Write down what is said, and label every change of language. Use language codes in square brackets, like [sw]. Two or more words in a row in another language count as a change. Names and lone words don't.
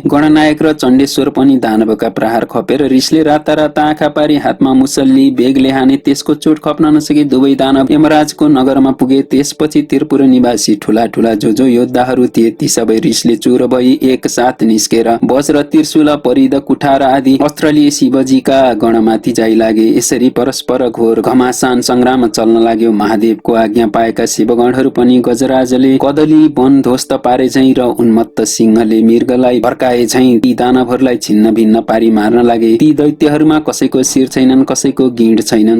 [ne] गणनायक र चण्डेश्वर पनि दानवका प्रहार खपेर रिसले राता राता आँखा पारी हातमा मुसल्ली बेगले हाने। त्यसको चोट खप्न नसकी दुवै दानव यमराजको नगरमा पुगे। त्यसपछि त्रिपुर निवासी ठुला ठुला जो योद्धाहरू थिए ती सबै रिसले चुर भई एक साथ निस्केर वज्र, त्रिशूल, परिध, कुठार आदि अस्त्र लिए शिवजीका गणमाथि जाइ लागे। यसरी परस्पर घोर घमासान संग्राम चल्न लाग्यो। महादेवको आज्ञा पाएका शिवगणहरू पनि गजराजले कदली वन ध्वस्त पारे झैं र उन्मत्त सिंहले मृगलाई भड्काए झैं ती दानवहरूलाई छिन्न भिन्न पारी मार्न लागे। ती दैत्यहरूमा कसैको शिर छैनन्, कसैको गिँड छैनन्।